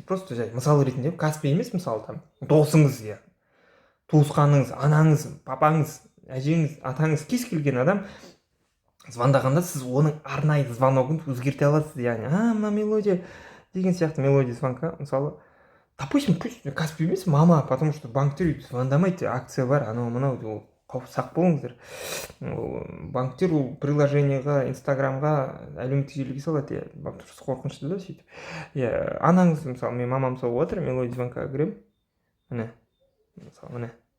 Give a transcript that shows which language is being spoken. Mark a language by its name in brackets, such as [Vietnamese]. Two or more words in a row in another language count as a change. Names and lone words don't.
[Kazakh] Просто мысал ретінде Каспий емес, мысалы там досыңыз, туысқаныңыз, анаңыз, папаңыз, әжеңіз, атаңыз, кез келген адам звондағанда сіз оның арнайы звоногын өзгерте аласыз. Мына мелодия деген сияқты [Russian] мелодия звонка, [Kazakh] мысалы, [Russian] допустим, пусть [Kazakh] Каспий емес, [Russian] мама, потому что [Kazakh] банктер звондамайды, акция бар, анау мынау, сақ болыңыздар. Банктер ол приложениеға, инстаграмға, әлеуметтік желіге салады, қорқынышты да сөйтіп. Анаңыз, мысалы, мен мамам соғып отыр, мелодия звонкаға кіремін. Міне, мысалы, міне.